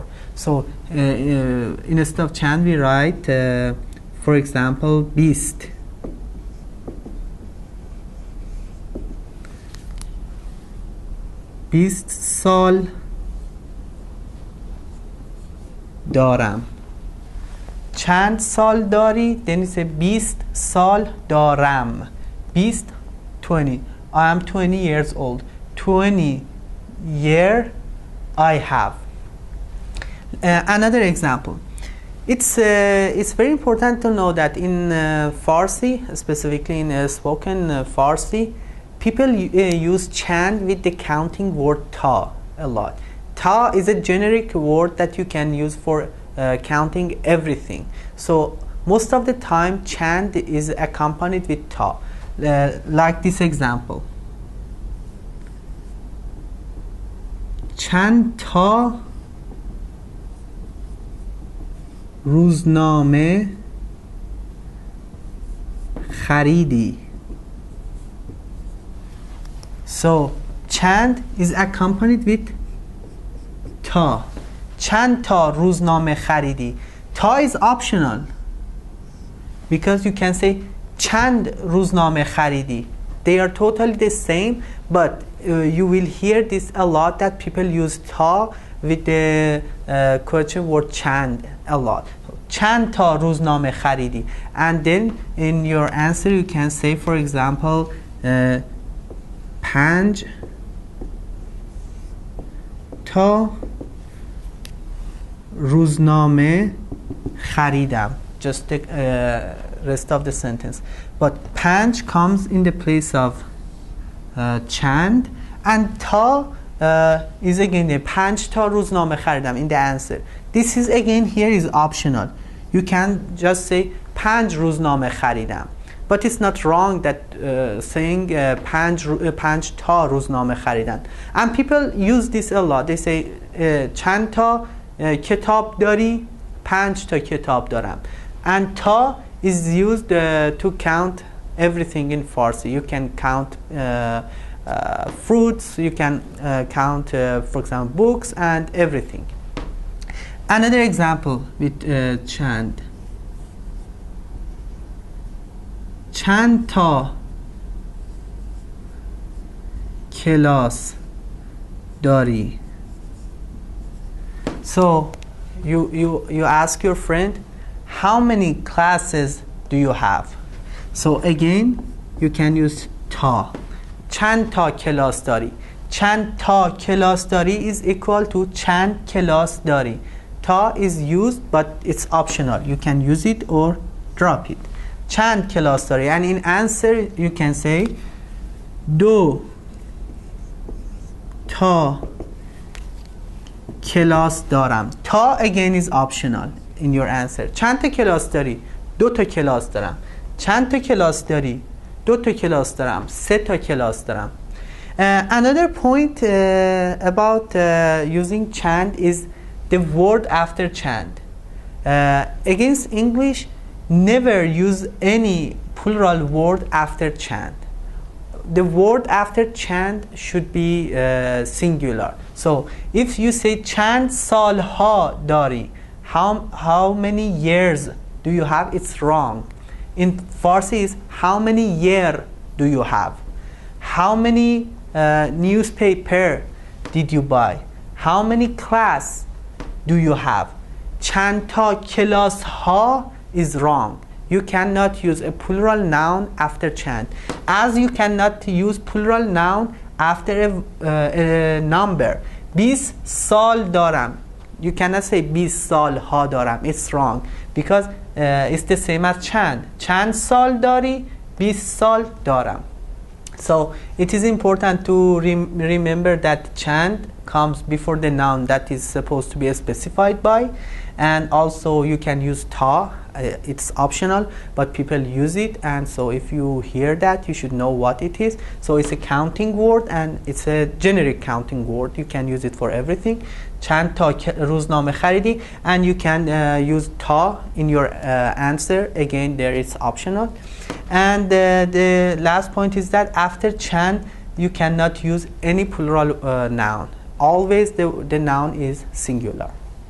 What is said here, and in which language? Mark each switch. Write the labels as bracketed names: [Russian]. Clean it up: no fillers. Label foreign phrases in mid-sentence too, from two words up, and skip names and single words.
[English] So instead of chand we write for example 20. [Persian] 20 سال دارم. چند سال داری؟ [English] then you say [Persian] 20 سال دارم. 20 20. [English] I am 20 years old. 20 year I have. Another example. It's very important to know that in Farsi, specifically in spoken Farsi, people use chand with the counting word ta a lot. Ta is a generic word that you can use for counting everything. So most of the time chand is accompanied with ta. Like this example. [Persian] چند تا روزنامه خریدی. [English] So chand is accompanied with ta. [Persian] چند تا روزنامه خریدی. تا [English] is optional because you can say [Persian] چند روزنامه خریدی. [English] They are totally the same, but you will hear this a lot, that people use ta with the question word chand a lot. [Persian] چند تا روزنامه خریدی. [English] And then in your answer you can say, for example, 5 [Persian] تا روزنامه خریدم. [English] Just the rest of the sentence. But 5 comes in the place of chand, and ta is again the 5 [Persian] تا روزنامه خریدم [English] in the answer. This is again here is optional. You can just say 5 [Persian] روزنامه خریدم. [English] But it's not wrong that saying 5 [Persian] تا روزنامه خریدن. [English] And people use this a lot. They say [Persian] چند تا کتاب داری؟ 5 تا کتاب دارم. [English] And ta is used to count everything in Farsi. You can count fruits, you can count for example books and everything. Another example with chand. [Persian] چند تا کلاس داری. [English] So you ask your friend, how many classes do you have? So again you can use ta. [Persian] چند تا کلاس داری. چند تا کلاس داری [English] is equal to [Persian] چند کلاس داری. [English] Ta is used but it's optional. You can use it or drop it. [Persian] چند کلاس داری. [English] And in answer you can say 2 [Persian] تا کلاس دارم. [English] تا again is optional in your answer. [Persian] چند تا کلاس داری؟ 2 تا کلاس دارم. چند تا کلاس داری؟ 2 تا کلاس دارم. 3 تا کلاس دارم. [English] Another point about using chand is the word after chand. Against English, never use any plural word after chand. The word after chand should be singular. So if you say [Persian] چند سالها داری, [English] how many years do you have, it's wrong. In Farsi is how many year do you have, how many newspaper did you buy, how many class do you have. [Persian] چند تا کلاس ها [English] is wrong. You cannot use a plural noun after چند, as you cannot use plural noun after a number. [Persian] 20 سال دارم, [English] you cannot say 20 [Persian] سال ها دارم, [English] it's wrong because it's the same as [Persian] چند سال داری, 20 سال دارم. [English] So it is important to remember that چند comes before the noun that is supposed to be specified by, and also you can use ta, it's optional but people use it, and so if you hear that you should know what it is. So it's a counting word and it's a generic counting word, you can use it for everything. [Persian] چند تا روزنامه خریدی, [English] and you can use ta in your answer, again there it's optional. And the last point is that after چند you cannot use any plural noun, always the noun is singular.